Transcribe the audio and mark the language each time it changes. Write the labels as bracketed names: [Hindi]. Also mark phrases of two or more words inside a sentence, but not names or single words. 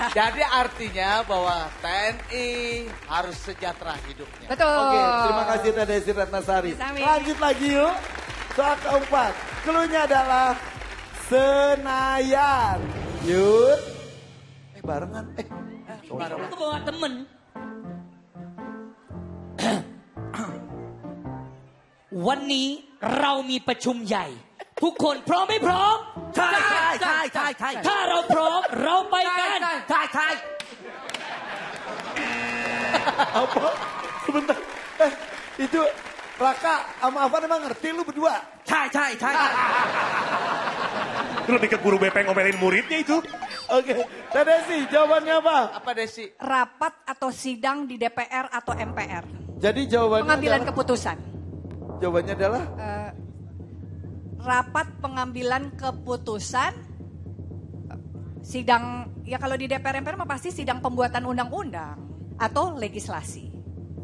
[Indonesian] Jadi artinya bahwa TNI harus sejahtera hidupnya. Betul. Oke, terima kasih Teh Desi Ratnasari. Sami. Lanjut lagi yuk. Soal keempat, cluenya adalah Senayan. Yud. Barengan. Aku bawa temen. [Thai] วันนี้เรามีประชุมใหญ่ ทุกคนพร้อมไม่พร้อม ใช่ใช่ใช่ใช่ใช่ ถ้าเราพร้อมเราไปกัน ใช่ใช่ [Indonesian] Apa? Sebentar. Itu Raka sama Afan emang ngerti lu berdua? [Thai] ใช่ใช่ใช่ [Indonesian] Itu lebih ke guru BP ngomelin muridnya itu. Oke. Teh Desi, jawabannya apa? Apa Desi? Rapat atau sidang di DPR atau MPR. Jadi jawabannya Pengambilan adalah, keputusan. jawabannya adalah Rapat pengambilan keputusan, sidang, ya kalau di DPR MPR mah pasti sidang pembuatan undang-undang atau legislasi.